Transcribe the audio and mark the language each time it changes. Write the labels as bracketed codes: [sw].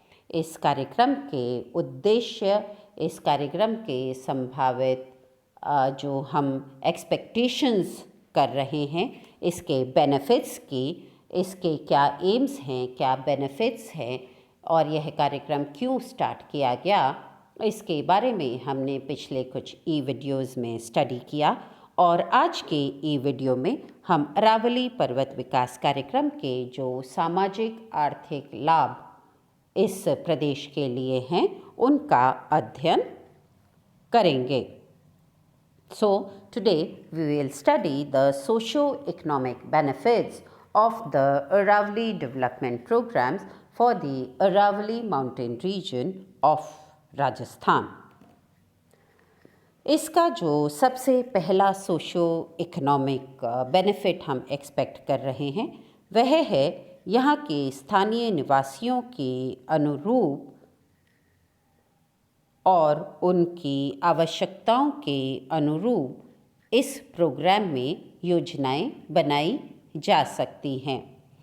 [hi] इस कार्यक्रम के उद्देश्य, इस कार्यक्रम के संभावित जो हम एक्सपेक्टेशंस कर रहे हैं, इसके बेनिफिट्स की, इसके क्या एम्स हैं, क्या बेनिफिट्स हैं और यह कार्यक्रम क्यों स्टार्ट किया गया, इसके बारे में हमने पिछले कुछ ई वीडियोज़ में स्टडी किया। और आज के ई वीडियो में हम अरावली पर्वत विकास कार्यक्रम के जो सामाजिक आर्थिक लाभ इस प्रदेश के लिए हैं उनका अध्ययन करेंगे। [en] So today we will study the socio-economic benefits of the Aravalli development programs for the Aravalli mountain region of Rajasthan. [hi] इसका जो सबसे पहला सोशो इकोनॉमिक बेनिफिट हम एक्सपेक्ट कर रहे हैं वह है यहाँ के स्थानीय निवासियों के अनुरूप और उनकी आवश्यकताओं के अनुरूप इस प्रोग्राम में योजनाएं बनाई जा सकती हैं।